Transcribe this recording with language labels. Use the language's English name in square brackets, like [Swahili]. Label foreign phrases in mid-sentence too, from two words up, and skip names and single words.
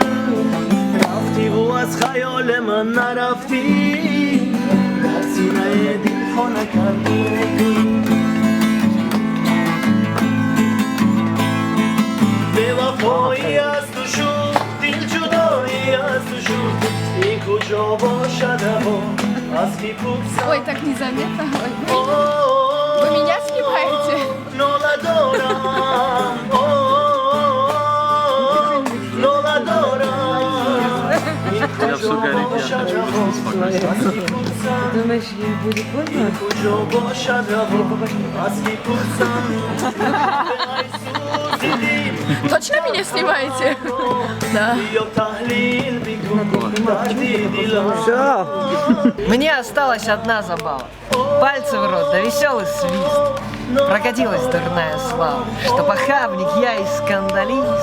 [Persian] رفتی و از خیال من نرفتی، در سینه دل خانه کردی ای گل. وفایی از تو شد، دل جدایی از تو شد، این کجا باشد اما از کی پرسم. [Russian] Ой, так незаметно. Вы меня снимаете? [Persian] ناله دارم، ناله دارم، این کجا باشد اما از کی پرسم. [Russian] Думаешь, ей будет больно? [Persian] این کجا باشد اما از کی پرسم. [Russian] Точно меня снимаете? Да. Мне осталась одна забава. Пальцы в рот, да веселый свист. Прокатилась дурная слава, что похабник я и скандалист.